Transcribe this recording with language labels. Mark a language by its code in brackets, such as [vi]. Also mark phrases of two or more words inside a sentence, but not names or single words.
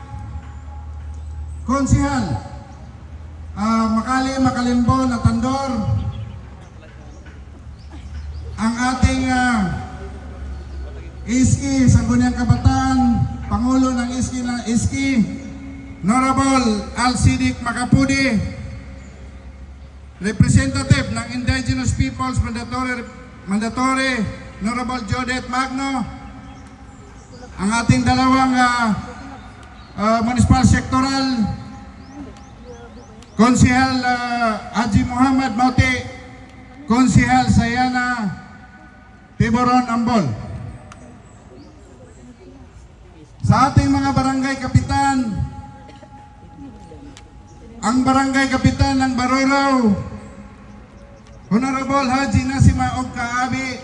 [tl] Konsehal Makali Makalimbo Natandor, ang ating ISKI Sangguniang Kabataan, Pangulo ng ISKI Honorable Alcidic Macapudi, Representative ng Indigenous Peoples Mandatory Honorable Jodette Magno, ang ating dalawang [en] municipal sectoral [tl] Konsehal Haji Muhammad Mauti, Konsehal Sayana Tiburon Ambol, sa ating mga barangay kapitan, ang barangay kapitan ng Baroraw Honorable Haji Nasima Ogka Abi,